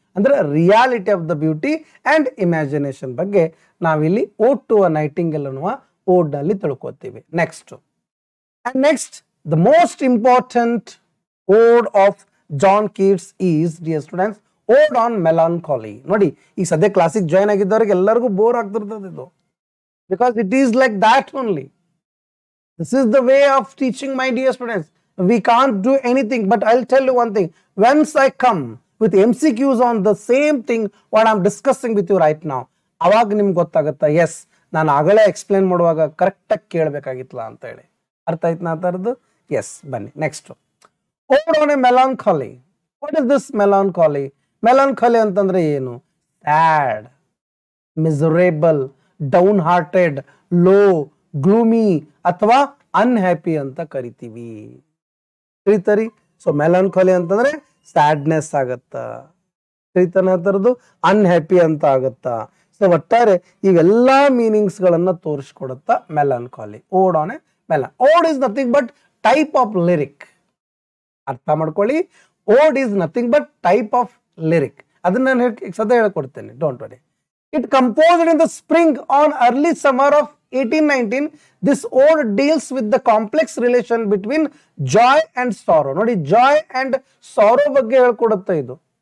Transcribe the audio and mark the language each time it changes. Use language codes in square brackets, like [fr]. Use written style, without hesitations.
[kn] ಅಂದ್ರೆ [en] reality of the beauty and imagination [kn] ಬಗ್ಗೆ ನಾವಿಲ್ಲಿ [en] ode to a nightingale [kn] ಅನ್ನುವ [en] ode [kn] ನಲ್ಲಿ ತಿಳ್ಕೊತೀವಿ. [en] Next, the most important ode of John Keats is, dear students, ode on melancholy. [kn] ನೋಡಿ, ಈ ಸದ್ಯ ಕ್ಲಾಸಿಗೆ ಜಾಯ್ನ್ ಆಗಿದ್ದವ್ರಿಗೆ ಎಲ್ಲರಿಗೂ ಬೋರ್ ಆಗ್ತಿರ್ತದೆ ಇದು, [en] Because it is like that only. This is the way of teaching, my dear students. We can't do anything, but I'll tell you one thing. Once I come with MCQs on the same thing what I'm discussing with you right now, [kn] ಅವಾಗ ನಿಮ್ಗೆ ಗೊತ್ತಾಗುತ್ತಾ, S ನಾನು ಆಗಲೇ explain ಮಾಡುವಾಗ ಕರೆಕ್ಟಾಗಿ ಕೇಳಬೇಕಾಗಿತ್ತಲ್ಲ ಅಂತ ಹೇಳಿ. ಅರ್ಥ ಆಯ್ತು ನಾ ಥರದ್ದು? [en] yes, [kn] ಬನ್ನಿ [en] Next. Ode on a melancholy. What is this melancholy? Melancholy [kn] ಅಂತಂದ್ರೆ ಏನು? [en] sad, miserable, downhearted, low, gloomy ಅಥವಾ unhappy [kn] ಅಂತ ಕರಿತೀವಿ. ತಿಳಿತರಿ? ಸೊ ಮೆಲಾನ್ಕಾಲಿ ಅಂತಂದ್ರೆ ಸ್ಯಾಡ್ನೆಸ್ ಆಗತ್ತ, ತಿಳಿತಾನೆ ಥರದ್ದು, ಅನ್ಹ್ಯಾಪಿ ಅಂತ ಆಗತ್ತಾ. ಸೊ ಒಟ್ಟಾರೆ ಇವೆಲ್ಲಾ ಮೀನಿಂಗ್ಸ್ ಗಳನ್ನ ತೋರಿಸ್ಕೊಡುತ್ತಾ ಮೆಲಾನ್ಕಾಲಿ. ಓಡ್ ಆನ್ ಎ ಮೆಲಾನ್. [en] Ode is nothing but type of lyric. [kn] ಅರ್ಥ ಮಾಡ್ಕೊಳ್ಳಿ, [en] Ode is nothing but type of lyric. [kn] ಅದನ್ನ ನಾನು ಸದ್ಯ ಹೇಳ್ಕೊಡ್ತೇನೆ, [en] Don't worry. It composed in the spring on early summer of 1819. This ode deals with the complex relation between joy and sorrow. [kn] ನೋಡಿ, [en] joy and sorrow [kn] ಬಗ್ಗೆ ಹೇಳ್ಕೊಡುತ್ತೆ ಇದು.